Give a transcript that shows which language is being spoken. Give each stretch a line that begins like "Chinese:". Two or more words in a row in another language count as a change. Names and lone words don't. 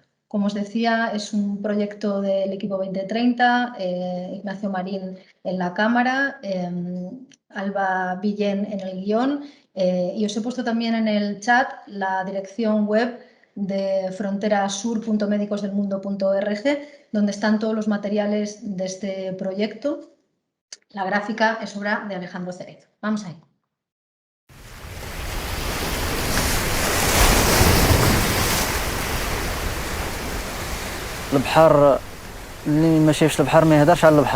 Spanish: Como os decía, es un proyecto del equipo 2030, Ignacio Marín en la cámara, Alba Villén en el guión, y os he puesto también en el chat la dirección web de fronterasur.medicosdelmundo.org, donde están todos los materiales de este proyecto. La gráfica es obra de Alejandro Cerezo. Vamos ahí.
Arabic: البحر اللي ما شافش البحر ما يهدرش على البحر.